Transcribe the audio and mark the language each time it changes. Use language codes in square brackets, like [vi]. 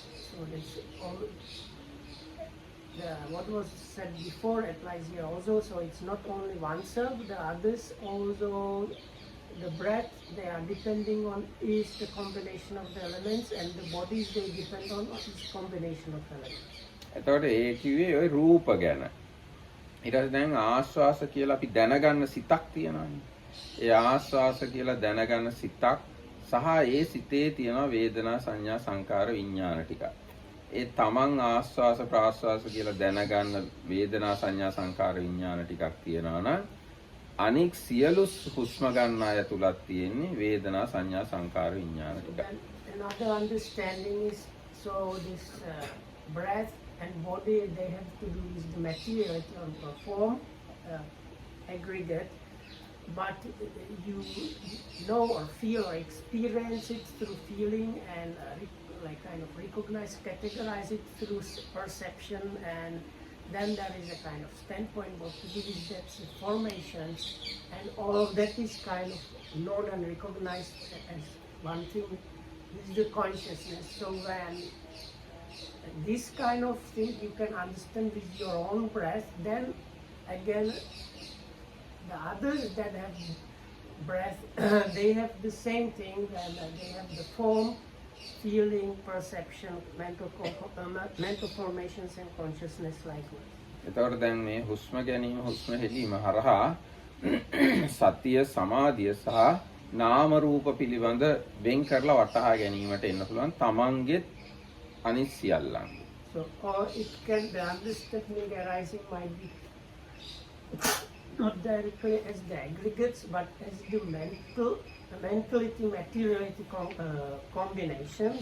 [en] So this all what was said before applies here also. So it's not only oneself, the others also, the breath they are depending on is the combination of the elements, and the bodies they depend on is combination of elements. [si] එතකොට ඒ කිව්වේ ওই රූප ගැන. ඊට පස්සේ දැන් ආස්වාස කියලා අපි දැනගන්න සිතක් තියෙනවානේ. ඒ ආස්වාස කියලා දැනගන්න සිතක් සහ ඒ සිතේ තියෙන වේදනා සංඥා සංකාර විඥාන ටික. ඒ තමන් ආස්වාස ප්‍රාස්වාස කියලා දැනගන්න වේදනා සංඥා සංකාර විඥාන ටිකක් තියෙනවා නම් අනික් සියලු හුස්ම ගන්න අය තුලත් තියෙන්නේ වේදනා සංඥා සංකාර විඥාන ටික. [en] Another understanding is, so this breath and body, they have to do with the materiality or form, aggregate, but you know or feel or experience it through feeling and like kind of recognize, categorize it through perception, and then there is a kind of standpoint what to do with that formations, and all of that is kind of known and recognized as one thing. This is the consciousness. So when this kind of thing you can understand with your own breath, then again the others that have breath they have the same thing, and they have the form, feeling, perception, mental formations and consciousness likewise. [si] එතකොට දැන් මේ හුස්ම ගැනීම හුස්ම හෙලීම හරහා සතිය සමාධිය සහ නාම රූප පිළිබඳ වෙන් කරලා වටහා ගැනීමට එන්න පුළුවන් තමන්ගේ අනිත් සියල්ලන්. [en] So or it can, the understanding arising might be not directly as the aggregates, but as the mentality materiality combination.